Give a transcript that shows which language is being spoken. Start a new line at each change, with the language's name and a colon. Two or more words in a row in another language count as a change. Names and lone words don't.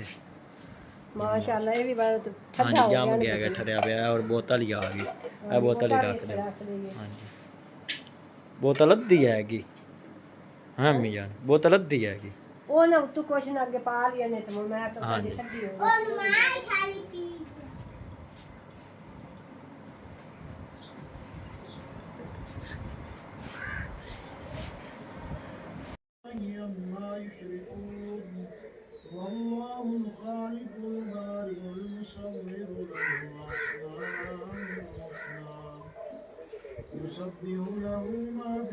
Punjabi: ਮਾਸ਼ਾਅੱਲਾ ਇਹ ਵੀ ਬਹੁਤ ਠੰਡਾ ਹਾਂਜੀ ਹੋ ਜੰਮ ਗਿਆ ਗਿਆ ਹੈਗਾ ਠਰਿਆ ਪਿਆ ਔਰ ਬੋਤਲ ਹੀ ਆ ਗਈ ਇਹ ਬੋਤਲ ਹੀ ਰੱਖ ਦੇ ਹਾਂਜੀ ਬੋਤਲ ਅੱਧੀ ਹੈਗੀ ਹਾਂ ਮੀ ਜਾਨ ਬੋਤਲ ਅੱਧੀ ਹੈਗੀ ਉਹ ਨਾ ਤੂੰ ਕੁਛ ਨਾ ਅੱਗੇ ਪਾ ਲਿਆ ਨੇ ਤੇ ਮੈਂ ਤਾਂ ਹਾਂਜੀ। ਠੰਡੀ ਹੋ ਗਈ
Arabic: عما يشركون والله الخالق البارئ المصور له الأسماء الحسنى يسبح له ما في